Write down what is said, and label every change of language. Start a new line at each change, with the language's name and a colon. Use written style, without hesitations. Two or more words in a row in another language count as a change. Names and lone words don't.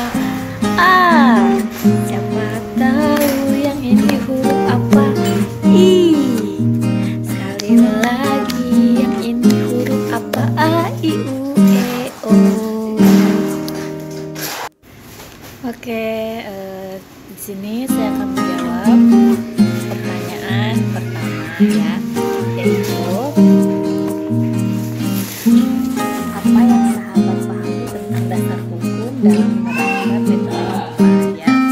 Indonesian: A. Siapa tahu yang ini huruf apa? I. Sekali lagi, yang ini huruf apa? A, I, U, E, O. Oke, di sini saya akan menjawab pertanyaan pertama ya, yaitu apa yang sahabat pahami tentang dasar hukum dalam menerapkan metode IPA ya.